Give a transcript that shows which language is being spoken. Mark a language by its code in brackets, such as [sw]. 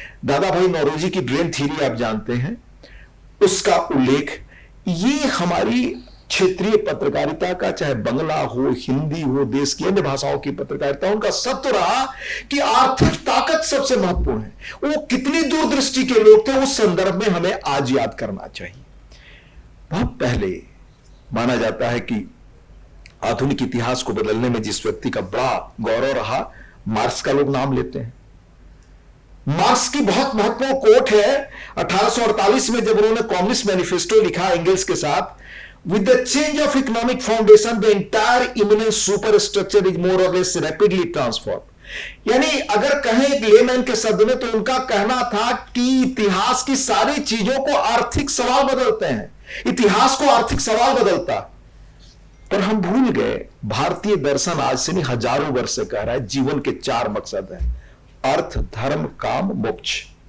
[hi] दादा भाई नौरोजी की ड्रेन थ्योरी आप जानते हैं, उसका उल्लेख, ये हमारी क्षेत्रीय पत्रकारिता का, चाहे बंगला हो, हिंदी हो, देश की अन्य भाषाओं की पत्रकारिता, उनका सत्य रहा कि आर्थिक ताकत सबसे महत्वपूर्ण है। वो कितनी दूरदृष्टि के लोग थे, उस संदर्भ में हमें आज याद करना चाहिए। बहुत पहले माना जाता है कि आधुनिक इतिहास को बदलने में जिस व्यक्ति का बड़ा गौरव रहा, मार्क्स का लोग नाम लेते हैं। मार्क्स की बहुत महत्वपूर्ण कोट है 1848 में, जब उन्होंने कम्युनिस्ट मैनिफेस्टो लिखा एंगल्स के साथ, [en] with the change of economic foundation the entire imminent superstructure is more or less rapidly transformed। [hi] यानी अगर कहें एक लेमैन के शब्द में, तो उनका कहना था कि इतिहास की सारी चीजों को आर्थिक सवाल बदलते हैं, इतिहास को आर्थिक सवाल बदलता। पर हम भूल गए भारतीय दर्शन आज से नहीं हजारों वर्ष से कह रहा है जीवन के 4 मकसद हैं, अर्थ, धर्म, काम, मोक्ष।